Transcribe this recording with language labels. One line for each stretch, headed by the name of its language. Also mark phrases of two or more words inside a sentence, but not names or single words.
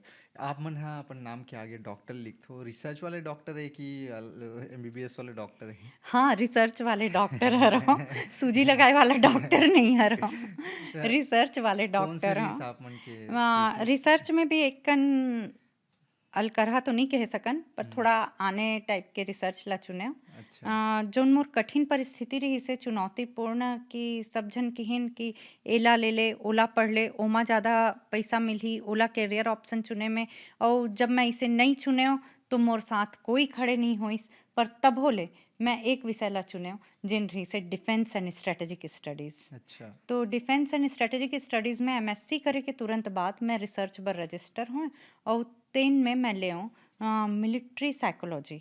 Chhattisgarhi: आप मन हा अपन नाम के आगे डॉक्टर लिखथो, रिसर्च वाले डॉक्टर है कि एमबीबीएस वाले डॉक्टर है? हाँ, रिसर्च वाले डॉक्टर हरहुँ, सूजी लगाए वाला डॉक्टर नहीं हरहुँ, त रिसर्च वाले कौन से डॉक्टर रहिस हँ। आप मन के थीसिस? रिसर्च में भी एकन अलकरहा तो नहीं कह सकन, पर थोड़ा आने टाइप के रिसर्च ला चुने। अच्छा। जोन मोर कठिन परिस्थिति रही से चुनौतीपूर्ण कि सब झन किहिन कि एला ले ले, ओला पढ़ ले, ओमा ज़्यादा पैसा मिलही, ओला
English: career option
Chhattisgarhi: चुने में। और जब मैं इसे नहीं चुने हो तो मोर साथ कोई खड़े नहीं होइस। पर तब होले मैं एक विषय ला चुने हो जिन रही से
English: defence and strategic studies.
Chhattisgarhi: अच्छा। तो
English: defence and strategic studies
Chhattisgarhi: में एमएससी करे के तुरंत बाद मैं रिसर्च बर रजिस्टर हूँ और 3 में मैं ले हूँ
English: military psychology.